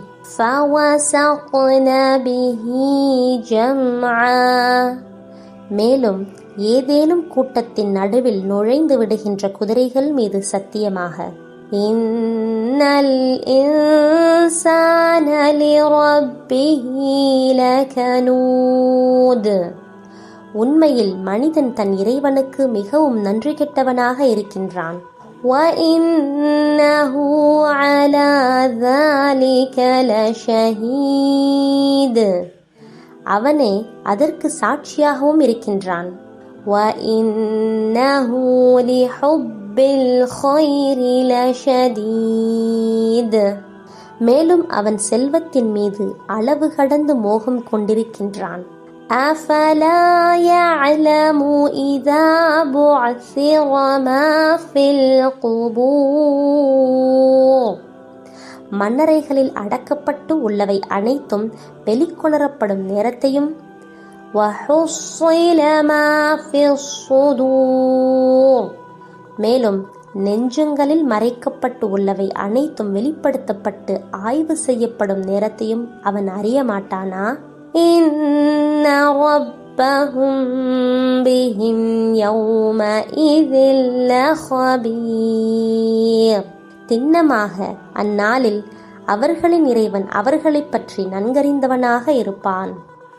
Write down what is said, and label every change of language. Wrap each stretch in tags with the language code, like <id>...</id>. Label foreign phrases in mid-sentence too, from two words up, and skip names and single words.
<ar>فوسطن به جمعا,</ar> <ta>மேலும் ஏதேனும் கூட்டத்தின் நடுவில் நுழைந்து விடுகின்ற குதிரைகள் மீது சத்தியமாக.</ta> <ar>إن الإنسان لربه لكنود,</ar> <ta>உண்மையில் மனிதன் தன் இறைவனுக்கு மிகவும் நன்றி கெட்டவனாக இருக்கின்றான்.</ta> <ar>وَإِنَّهُ عَلَى ذَلِكَ لَشَهِيدٌ,</ar> <ta>அவனே அதற்கு சாட்சியாகவும் இருக்கின்றான்.</ta> <ar>وَإِنَّهُ لِحُبِّ الْخَيْرِ لَشَدِيدٌ,</ar> <ta>மேலும் அவன் செல்வத்தின் மீது அளவு கடந்து மோகம் கொண்டிருக்கின்றான்.</ta> <ar>أَفَلَا يَعْلَمُ إِذَا بُعْثِرَ مَا فِي الْقُبُورِ,</ar> <ta>மண்ணறைகளில் அடக்கப்பட்டு உள்ளவை அனைத்தும் வெளிக்கொணரப்படும் நேரத்தையும்.</ta> <ar>وَحُصِّلَ مَا فِي الصُّدُورِ,</ar> <ta>மேலும் நெஞ்சங்களில் மறைக்கப்பட்டு உள்ளவை அனைத்தும் வெளிப்படுத்தப்பட்டு ஆய்வு செய்யப்படும் நேரத்தையும் அவன் அறிய மாட்டானா?</ta> <ar>إِنَّ رَبَّهُمْ بِهِمْ يَوْمَئِذٍ لَخَبِيرٌ,</ar> <ta>திண்ணமாக அந்நாளில் அவர்களின் இறைவன் அவர்களைப் பற்றி நன்கறிந்தவனாக இருப்பான்.</ta>